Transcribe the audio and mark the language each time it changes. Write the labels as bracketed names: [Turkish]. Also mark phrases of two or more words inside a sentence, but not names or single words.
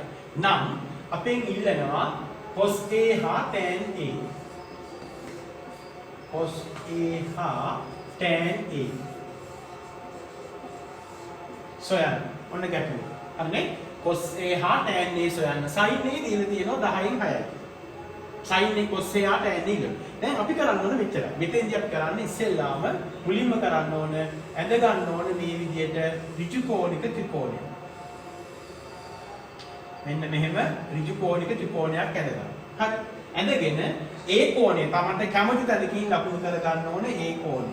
[Sinhala] නම් අපෙන් ඉල්ලනවා cos A හා tan A. cos A හා tan A. සොයන්න. ඔන්න ගැටලුව. හරිනේ? cos A හා tan A සොයන්න. sin A දීලා තියෙනවා 10න් 6යි. sin A cos A හා tan A දීලා. දැන් අපි කරන්න ඕන මෙච්චරයි. මෙතෙන්දී අපි කරන්නේ ඉස්සෙල්ලාම මුලින්ම කරන්න ඕන ඇඳ ගන්න ඕන මේ විදිහට ඍජු කෝණික ත්‍රිකෝණය. මෙන්න මෙහෙම ඍජු කෝණික ත්‍රිකෝණයක් ඇඳ ගන්න. හරි. ඇඳගෙන ඒ කෝණය තමන්ට කැමති තැනකින් ලකුණු කර ගන්න ඕනේ ඒ කෝණය.